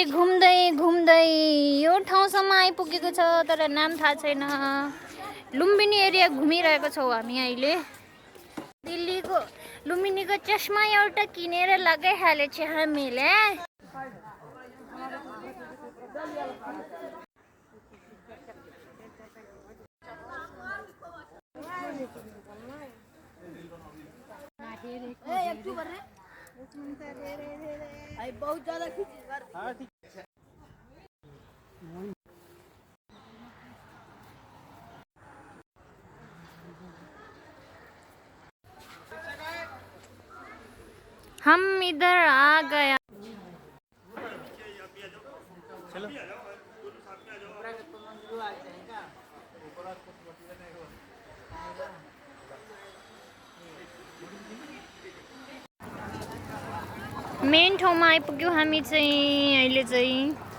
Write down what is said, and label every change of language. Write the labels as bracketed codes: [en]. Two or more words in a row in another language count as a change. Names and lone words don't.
[ne] घुम्दै घुम्दै यो ठाउँसम्म आइपुगेको छ तर नाम थाहा छैन लुम्बिनी एरिया घुमिरहेको छौँ हामी अहिले दिल्लीको लुम्बिनीको चस्मा एउटा किनेर लगाइहालेछ हामीले [hi] बहुत ज्यादा हम इधर आ गया [ne] मेन ठाउँमा आइपुग्यौँ हामी चाहिँ अहिले चाहिँ